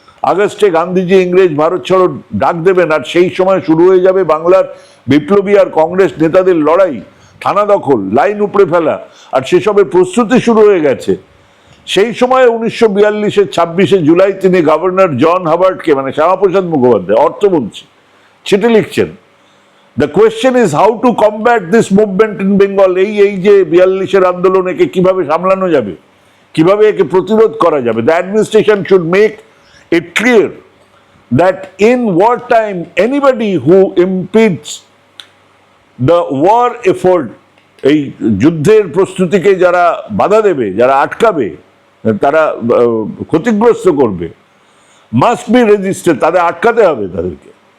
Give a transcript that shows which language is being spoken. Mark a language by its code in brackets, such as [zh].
[bn] আগস্টে গান্ধীজি ইংরেজ ভারত ছাড়ো ডাক দেবেন, আর সেই সময় শুরু হয়ে যাবে বাংলার বিপ্লবী আর কংগ্রেস নেতাদের লড়াই, থানা দখল, লাইন উপড়ে ফেলা, আর সেসবের প্রস্তুতি শুরু হয়ে গেছে। সেই সময় 1942-এর 26শে জুলাই তিনি গভর্নর জন হাবার্টকে, মানে শ্যামাপ্রসাদ মুখোপাধ্যায় অর্থমন্ত্রী, চিঠি লিখছেন। [en] The question is how to combat this movement in Bengal. [bn] এই যে 42-এর আন্দোলন, একে কিভাবে সামলানো যাবে, কিভাবে একে প্রতিরোধ করা যাবে। [en] The administration should make it clear that in wartime anybody who impedes the war effort, [bn] এই যুদ্ধের প্রস্তুতিকে যারা বাধা দেবে, যারা আটকাবে, তারা ক্ষতিগ্রস্ত করবে, [en] must be registered, [bn] তাদের আটকাতে হবে তাদেরকে।